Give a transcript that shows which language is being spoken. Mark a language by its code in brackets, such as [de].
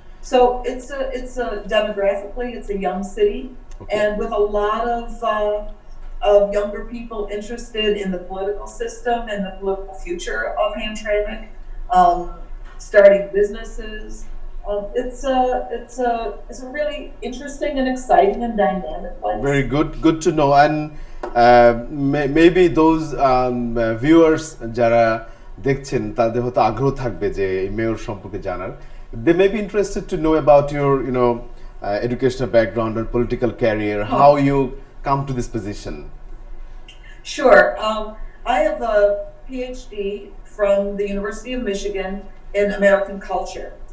[en] So it's a demographically it's a young city, and with a lot of younger people interested in the political system and the political future of Hamtramck, starting businesses. It's a really interesting and exciting and dynamic place. Very good to know. And maybe those viewers [bn] যারা দেখছেন তাদের হয়তো আগ্রহ থাকবে যে mayor সম্পর্কে জানার. [en] They may be interested to know about your educational background and political career, how you come to this position. Sure. I have a PhD from the University of Michigan in American culture.